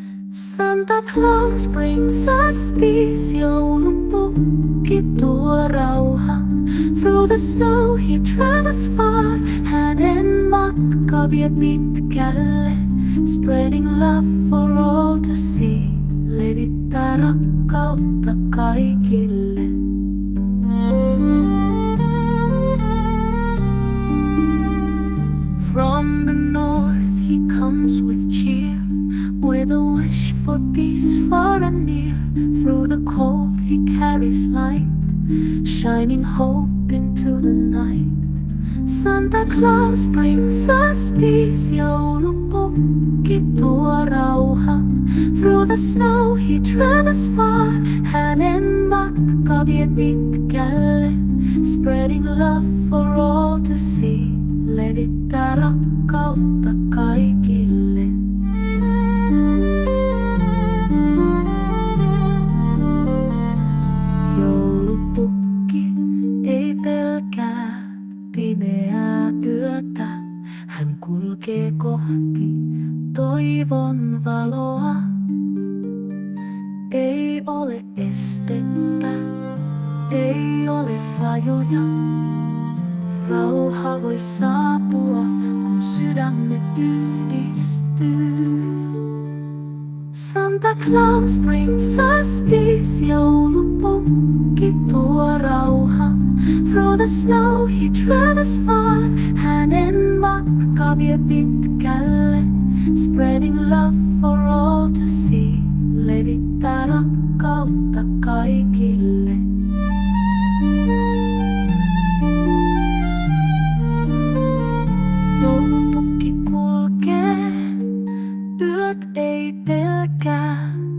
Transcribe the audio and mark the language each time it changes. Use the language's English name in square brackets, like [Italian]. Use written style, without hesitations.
[English] Santa Claus brings us peace. [Finnish] Joulupukki tuo rauhan. [English] Through the snow he travels far. [Finnish] Hänen matka vie pitkälle. [English] Spreading love for all to see. [Finnish] Levittää rakkautta kaikille. [English] From the north he comes with cheer. With a wish for peace far and near. Through the cold he carries light, shining hope into the night. Santa Claus brings us peace. [Finnish] Joulupukki tuo rauhan. [English] Through the snow he travels far. [Finnish] Hänen matka vie pitkälle. [English] Spreading love for all to see. [Finnish] Levittää rakkautta kaikille. Joulupukki ei pelkää pimeää yötä. Hän kulkee kohti toivon valoa. Ei ole estettä, ei ole rajoja. Rauha voi saapua, kun sydämet yhdistyy. [English] Santa Claus brings us peace. [Finnish] Joulupukki tuo rauhan. [English] Through the snow he travels far. [Finnish] Hänen matka vie pitkälle. [English] Spreading love for all to see. [Finnish] Levittää rakkautta kaikille. Joulupukki kulkee, yöt ei pelkää.